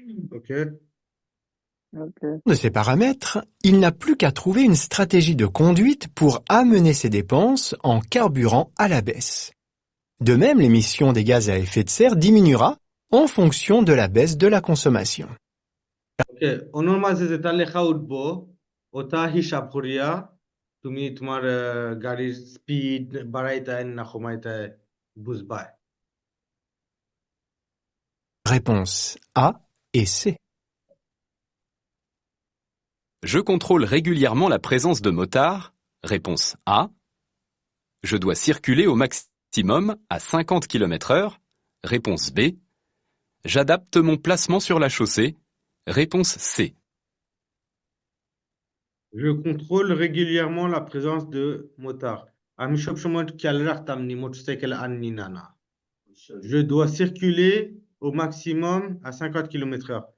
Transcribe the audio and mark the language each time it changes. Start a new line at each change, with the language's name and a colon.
English: Ok.
French: De ces paramètres, il n'a plus qu'à trouver une stratégie de conduite pour amener ses dépenses en carburant à la baisse. De même, l'émission des gaz à effet de serre diminuera en fonction de la baisse de la consommation.
Bangla: ওকে ওনার মাঝে যেটা লেখা উঠবো ওটা হিসাব করিয়া তুমি তোমার গাড়ির স্পিড বাড়াইতায় না কমাইতায় বুঝবাই
French: Réponse A et C. Je contrôle régulièrement la présence de motards. Réponse A. Je dois circuler au maximum à 50 km/h. Réponse B. J'adapte mon placement sur la chaussée. Réponse C. Je contrôle régulièrement la présence de motards.
Bangla: আমি সবসময় খেয়াল রাখতাম নি motorcycle আননি না
French: Je dois circuler au maximum à 50 km/h.